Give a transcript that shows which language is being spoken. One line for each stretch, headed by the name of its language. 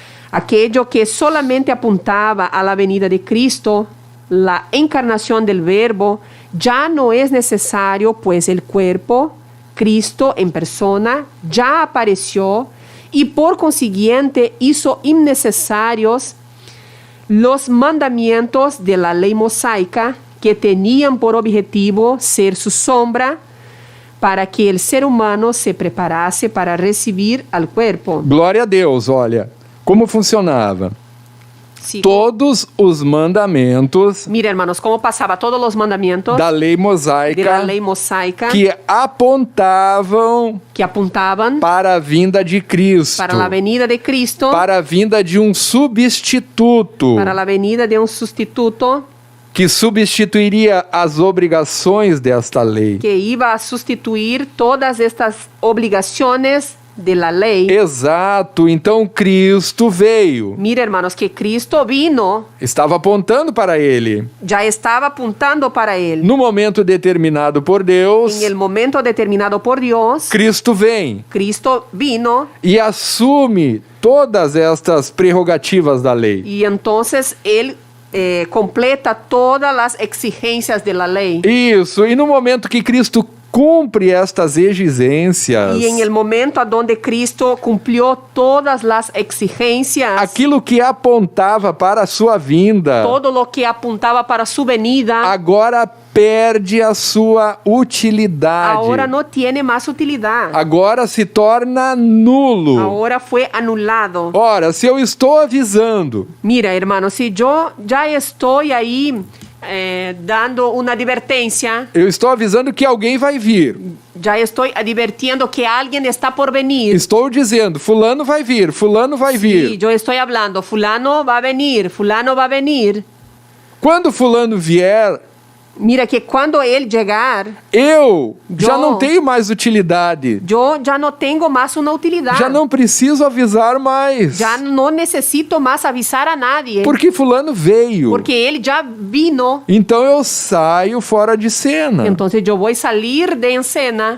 Spanish: Aquello que solamente apuntaba a la venida de Cristo, la encarnación del Verbo, ya no es necesario, pues el cuerpo, Cristo en persona, ya apareció y por consiguiente hizo innecesarios los mandamientos de la ley mosaica que tenían por objetivo ser su sombra para que el ser humano se preparase para recibir al cuerpo.
Portuguese: Glória a Deus, olha como funcionava.
Spanish: Sí.
Portuguese: todos os mandamentos
Spanish: Mira, hermanos, cómo pasaba todos los mandamientos
Portuguese: da lei
Spanish: de la mosaica ley mosaica
Portuguese: que apontavam
Spanish: que apuntaban
Portuguese: para a vinda de Cristo,
Spanish: para la venida de Cristo,
Portuguese: para a vinda de um substituto
Spanish: para la venida de un sustituto
Portuguese: que substituiria as obrigações desta lei.
Spanish: que iba a sustituir todas estas obligaciones de la ley.
Portuguese: Exato, então Cristo veio.
Spanish: Mira, hermanos, que Cristo vino,
Portuguese: Estava apontando para ele.
Spanish: ya estaba apuntando para él.
Portuguese: No momento determinado por Deus,
Spanish: En el momento determinado por Dios,
Portuguese: Cristo vem
Spanish: Cristo vino
Portuguese: e assume todas estas prerrogativas da lei.
Spanish: y entonces él completa todas las exigencias de la ley.
Portuguese: Isso, e no momento que Cristo cumpre estas exigências,
Spanish: Y en el momento a donde Cristo cumplió todas las exigencias,
Portuguese: aquilo que apontava para a sua vinda,
Spanish: todo lo que apuntaba para su venida,
Portuguese: agora perde a sua utilidade.
Spanish: ahora no tiene más utilidad.
Portuguese: Agora se torna nulo.
Spanish: Ahora fue anulado.
Portuguese: Ora, se eu estou avisando,
Spanish: Mira, hermano, si yo ya estoy ahí dando una advertencia,
Portuguese: eu estou avisando que alguém vai vir.
Spanish: ya estoy advirtiendo que alguien está por venir.
Portuguese: Estou dizendo, fulano vai vir, fulano vai vir.
Spanish: yo estoy hablando, fulano va a venir, fulano va a venir.
Portuguese: Quando fulano vier,
Spanish: Mira que cuando él llegar,
Portuguese: eu já Eu- não tenho mais utilidade.
Spanish: yo ya no tengo más una utilidad.
Portuguese: Já não preciso avisar mais.
Spanish: Ya no necesito más avisar a nadie.
Portuguese: Porque fulano veio.
Spanish: Porque él ya vino.
Portuguese: Então eu saio fora de cena.
Spanish: Entonces yo voy a salir de escena.